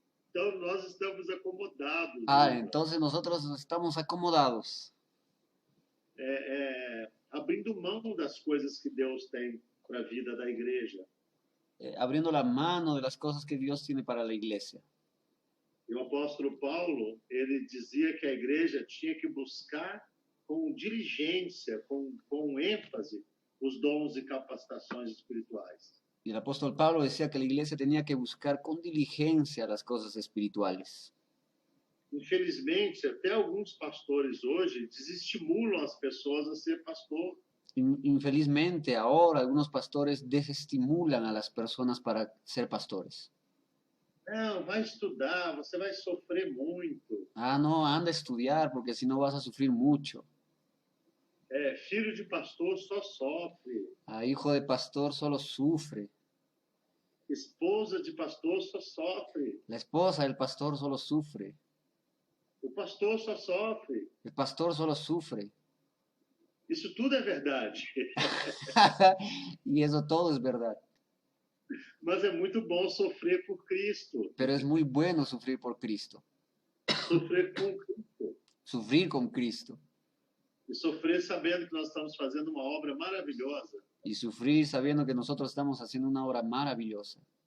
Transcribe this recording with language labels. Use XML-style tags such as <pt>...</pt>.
<pt>Então, nós estamos acomodados.</pt> <es>Entonces nosotros estamos acomodados.</es> <pt>Abrindo mão das coisas que Deus tem para a vida da igreja.</pt> <es>Abriendo la mano de las cosas que Dios tiene para la iglesia.</es> <pt>E o apóstolo Paulo, ele dizia que a igreja tinha que buscar com diligência, com ênfase, os dons e capacitações espirituais.</pt> <es>Y el apóstol Pablo decía que la iglesia tenía que buscar con diligencia las cosas espirituales.</es> <pt>Infelizmente, até alguns pastores hoje desestimulam as pessoas a ser pastor.</pt> <es>Infelizmente, ahora algunos pastores desestimulan a las personas para ser pastores.</es> <pt>Não, vai estudar, você vai sofrer muito.</pt> <es>No, anda a estudiar porque si no vas a sufrir mucho.</es> <pt>Filho de pastor só sofre.</pt> <es>Hijo de pastor solo sufre.</es> <pt>Esposa de pastor só sofre.</pt> <es>La esposa del pastor solo sufre.</es> <pt>O pastor só sofre.</pt> <es>El pastor solo sufre.</es> <pt>Isso tudo é verdade.</pt> <es>Y eso todo es verdad.</es> <pt>Mas é muito bom sofrer por Cristo.</pt> <es>Pero es muy bueno sufrir por Cristo.</es> <pt>Sofrer com Cristo.</pt> <es>Sufrir con Cristo.</es> <pt>E sofrer sabendo que nós estamos fazendo uma obra maravilhosa.</pt> <es>Y sufrir sabiendo que nosotros estamos haciendo una obra maravillosa.</es>